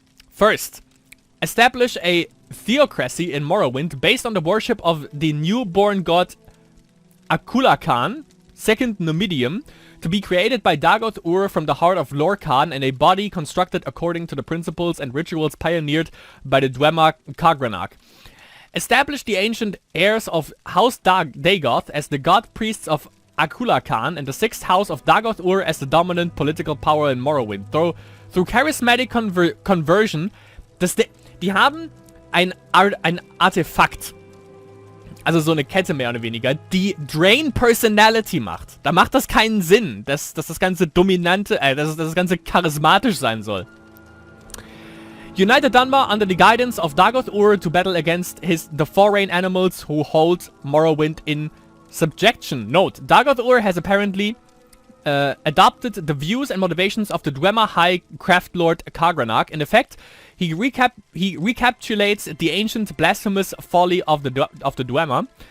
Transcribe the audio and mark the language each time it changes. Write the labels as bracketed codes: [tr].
[en] First, establish a theocracy in Morrowind based on the worship of the newborn god Akulakan, second Numidium, to be created by Dagoth Ur from the heart of Lorkhan in a body constructed according to the principles and rituals pioneered by the Dwemer Kagranach. Establish the ancient heirs of House Dagoth as the god priests of Akulakan and the sixth house of Dagoth Ur as the dominant political power in Morrowind. Through charismatic conversion, [de] die haben ein Artefakt, also so eine Kette mehr oder weniger, die Drain Personality macht. Da macht das keinen Sinn, dass das Ganze dominante, dass das Ganze charismatisch sein soll. [en] Unite Dunmer under the guidance of Dagoth Ur to battle against the foreign animals who hold Morrowind in subjection. Note, Dagoth Ur has apparently adopted the views and motivations of the Dwemer High Craft Lord Kagranach. In effect, he recapitulates the ancient blasphemous folly of the Dwemer.